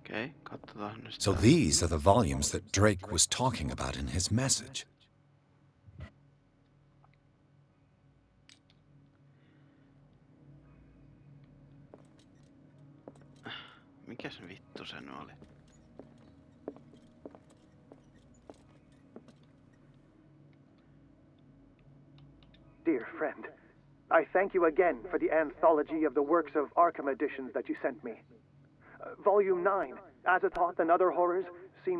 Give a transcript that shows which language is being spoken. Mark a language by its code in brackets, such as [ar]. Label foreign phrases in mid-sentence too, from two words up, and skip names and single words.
[fi] Okei, katsotaan nyt So tää. [en] these are the volumes that Drake was talking about in his message. [fi] Mikäs vittu se nyt oli? [en] Dear friend, I thank you again for the anthology of the works of Arkham editions that you sent me. Volume 9, Azathoth and Other Horrors, seemed